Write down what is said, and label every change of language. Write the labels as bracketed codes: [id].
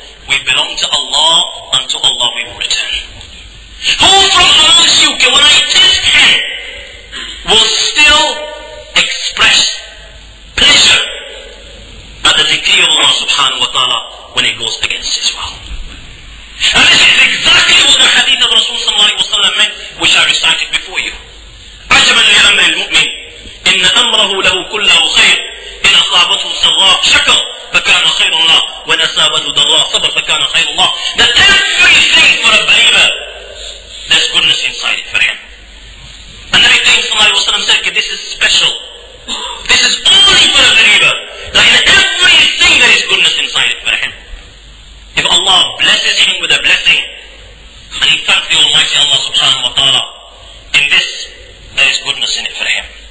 [en] We belong to Allah, and to Allah we will return. Who from amongst you, when I test him, will still express pleasure at the decree of Allah subhanahu wa ta'ala when it goes against his will? And this is exactly what the hadith of Rasul sallallahu alayhi wa sallam meant, which I recited before you. [ar] عجبا لأمر المؤمن إن أمره له كله خير إن أصابته سراء شكر فكان خير الله وإن أصابته ضراء صبر فكان خير الله. [en] That everything for a believer, there's goodness inside it for him. And Nabi Karim sallallahu alayhi wa sallam said, this is special. This is only for a believer. That in everything there is goodness inside it for him. If Allah blesses him with a blessing, and he thanks the Almighty Allah subhanahu wa ta'ala, in this there is goodness in it for him.